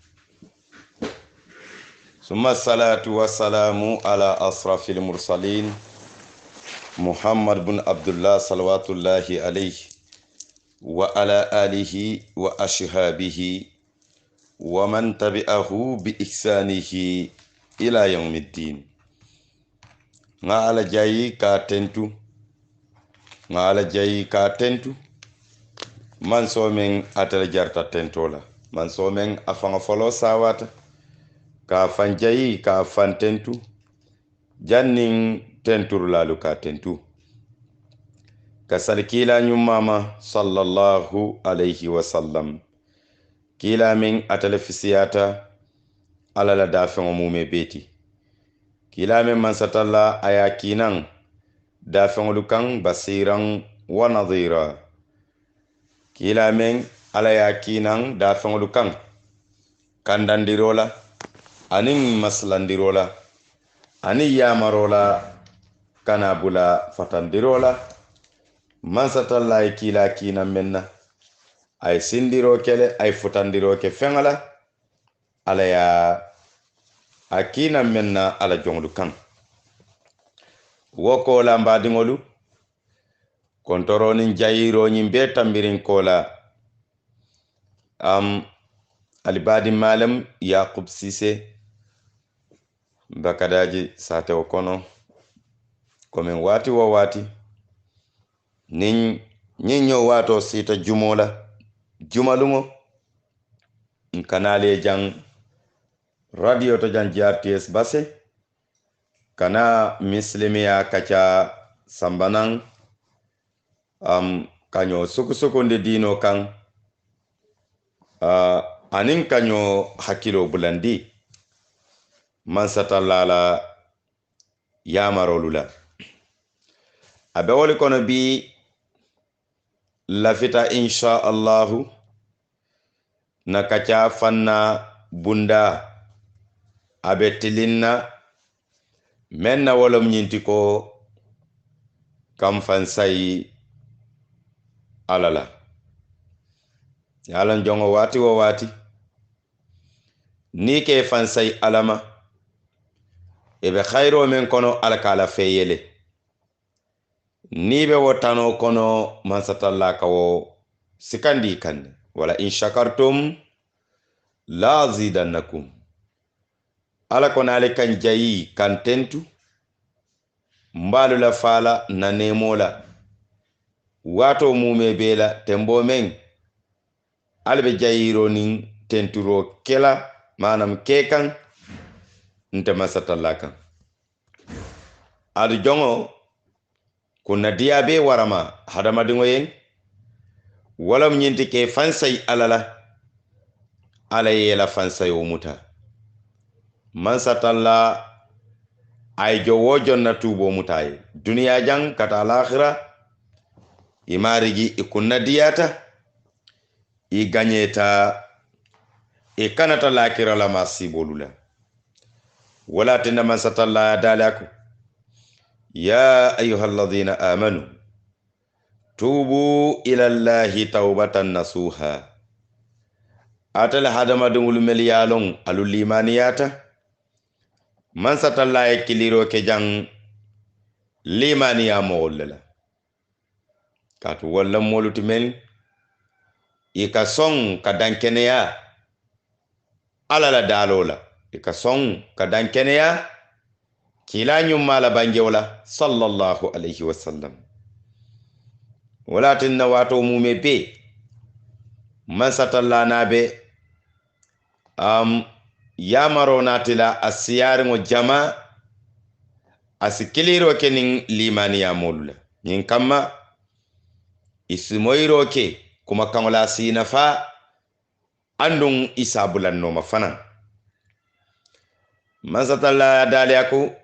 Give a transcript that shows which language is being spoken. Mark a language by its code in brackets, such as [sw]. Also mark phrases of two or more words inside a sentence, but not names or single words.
[ar] ثم الصلاة والسلام على أشرف المرسلين محمد بن عبد الله صلوات الله عليه وعلى آله وأصحابه ومن تبعه بإحسانه إلى يوم الدين. [man] ngala jayi ka tentu man so men atala jarta tentola man so men afanga folo sawata ka fan jayi ka fan tentu jannin tentur lalu ka tentu kasal kila nyumama [ar] صلى الله عليه وسلم [man] kila min atala fisiyata ala la dafin umume beti kila min mansatalla ayakinan dafin lukan [ar] بشيرا ونذيرا [man] kila min ala yakinan dafin lukan kandandirola anin maslandirola ani yamarola kanabula fatandirola mansatalla kila kinan menna ay sindiro kele ay futandiro ke fengala ala ya akina menna ala jonglu kan woko la mbadingolu kontoronin jayiro nyimbe tambirin kola alibadi malam Yaqub Sise bakadaji sate okono komen wati wo wati nin nyinyo wato sita jumalungo kanale jang radio to jan GRTS base kana mislimiya kacha sambanan kanyo suku nde dino kan anin kanyo hakilo bulandi mansatallala yamarolula abewoli kono bi lafita [ar] إن شاء الله [man] na kacha fanna bunda abetilinna menna wolom nyinti ko kam fansai alala yalan jongo wati wo wati ni ke fansai alama ebe khairo men kono alkala feyele ni be wotano kono mansatalla kawo sikandi kan wala [ar] إن شكرتم لأزيدنكم [man] ala kono ale kan jayi kan tentu mbalu la fala na nemola wato mume bela tembo men albe jayiro nin tenturo kela manam kekan nte masatalla kan adu jongo kunna diabe warama hadamadingo yen walam nyinti ke fansay alala ala yela fansay umuta mansatalla ay jowo jonna tubo mutaye duniya jang kata alakhira imarigi ikunna diyata i ganyeta e kanata lakira la masibolula wala tinna mansatalla dalaku [ar] يا أيها الذين آمنوا توبوا إلى الله توبة نصوحا [man] atala hadamadungul meliyalon alulimaniyata mansatalla e kiliro ke jang limaniya mogolla katu walla moluti men ika son ka dankeneya alala dalola ika son ka dankeneya kila nyumala banjewla [ar] صلى الله عليه وسلم [man] walatin na wato mume be mansatalla nabe yamaro natila asiyaringo jama asikiliro ke nin limaniya molula nin kama isimoyiro ke kuma kangola sinafa andun isabulan no mafana mansatalla daliyaku